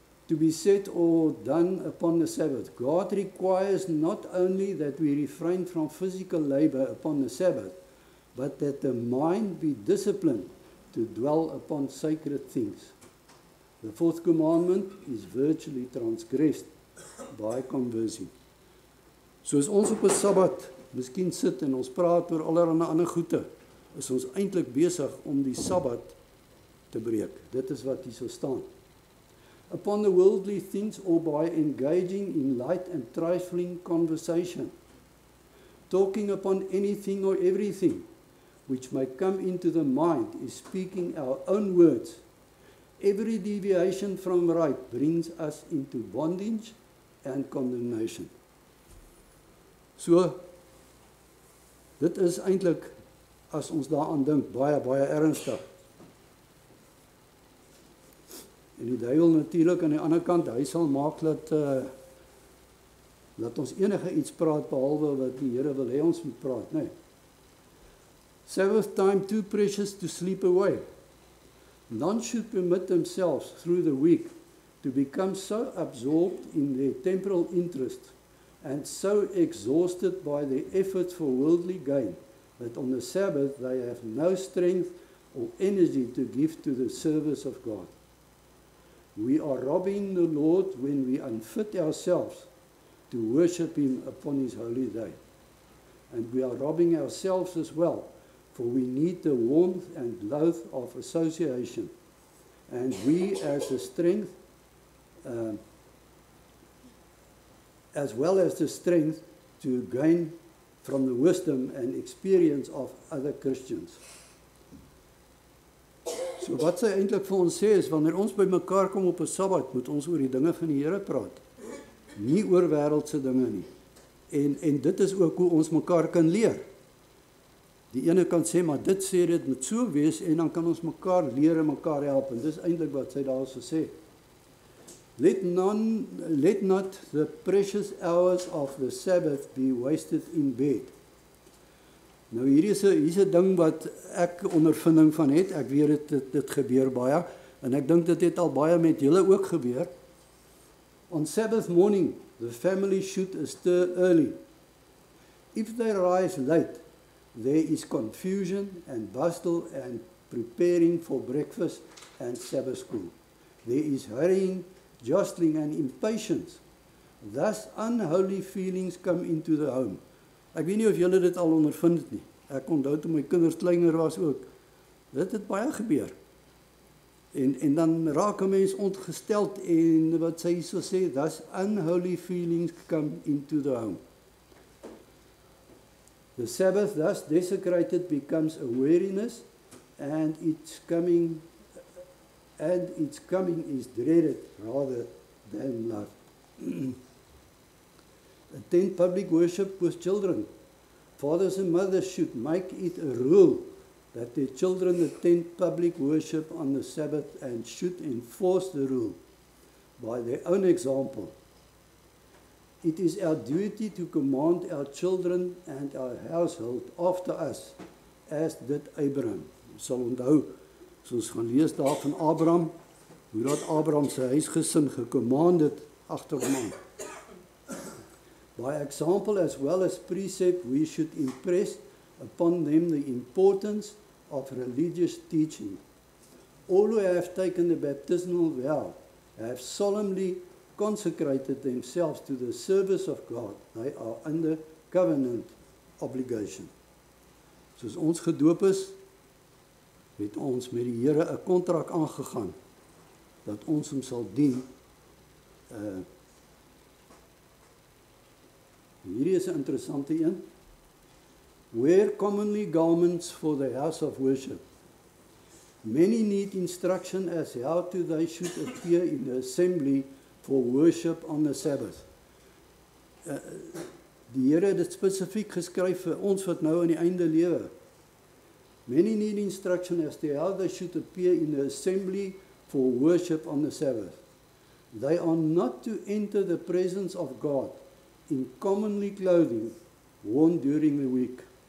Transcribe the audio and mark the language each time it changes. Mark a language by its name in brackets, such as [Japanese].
[English] To be said or done upon the Sabbath. God requires not only that we refrain from physical labor upon the Sabbath, but that the mind be disciplined to dwell upon sacred things. The 4th commandment is virtually transgressed by conversing. [Afrikaans] So as ons op 'n Sabbat miskien sit en ons praat oor allerlei ander goede, is ons eintlik besig om die Sabbat te breek. Dit is wat hier so staan. [English] Upon the worldly things or by engaging in light and trifling conversation, talking upon anything or everything which may come into the mind is speaking our own words. Every deviation from right brings us into bondage and condemnation. [Afrikaans] So, dit is eintlik, as ons daaraan dink, baie, baie ernstig. En die duiwel natuurlik aan die ander kant, hy sal maak dat ons enige iets praat behalwe wat die Here wil hê ons moet praat, nee. [English] Sabbath time too precious to sleep away. None should permit themselves through the week to become so absorbed in their temporal interests and so exhausted by their efforts for worldly gain that on the Sabbath they have no strength or energy to give to the service of God. We are robbing the Lord when we unfit ourselves to worship Him upon His holy day. And we are robbing ourselves as well, for we need the warmth and love of association. And we as the strength, as well as the strength to gain from the wisdom and experience of other Christians. [Afrikaans] So wat sy eintlik vir ons sê is, wanneer ons by mekaar kom op 'n Sabbat, moet ons oor die dinge van die Here praat. Nie oor wêreldse dinge nie. En dit is ook hoe ons mekaar kan leer. Die ene kan sê, maar dit sê dit moet so wees, en dan kan ons mekaar leer en mekaar help, en dis eintlik wat sy daar so sê. [English] Let not the precious hours of the Sabbath be wasted in bed. [Afrikaans] Nou hier is 'n ding wat ek ondervinding van het, ek weet dit gebeur baie, en ek dink dit het al baie met julle ook gebeur. [English] On Sabbath morning, the family should stir early. If they rise late, there is confusion and bustle and preparing for breakfast and Sabbath school. There is hurrying, jostling and impatience. Thus unholy feelings come into the home. [Afrikaans] Ek weet nie of julle dit al ondervind het nie. Ek onthou toe my kinders kleiner was ook. Dit het baie gebeur. En dan raak 'n mens ontgesteld en wat sy so sê, [English] thus unholy feelings come into the home. The Sabbath thus desecrated becomes a weariness, and its coming is dreaded rather than loved. Attend public worship with children. Fathers and mothers should make it a rule that their children attend public worship on the Sabbath and should enforce the rule by their own example. It is our duty to command our children and our household after us, as did Abraham. [Afrikaans] Ons sal onthou, soos gaan lees daar van Abraham, hoe dat Abraham sy huisgesin gekommand het agter hom aan. [English] By example as well as precept, we should impress upon them the importance of religious teaching. All who have taken the baptismal vow have solemnly consecrated themselves to the service of God. They are under covenant obligation. [Afrikaans] Soos ons gedoop is, het ons met die Here 'n kontrak aangegaan dat ons hom sal dien. Hierdie is 'n interessante een. [English] Wear commonly garments for the house of worship. Many need instruction as how to they should appear in the assembly for worship on the Sabbath. [Afrikaans] Die Here het dit spesifiek geskryf vir ons wat nou aan die einde lewe. [English] Many need instruction as to how they should appear in the assembly for worship on the Sabbath. They are not to enter the presence of God in commonly clothing worn during the week.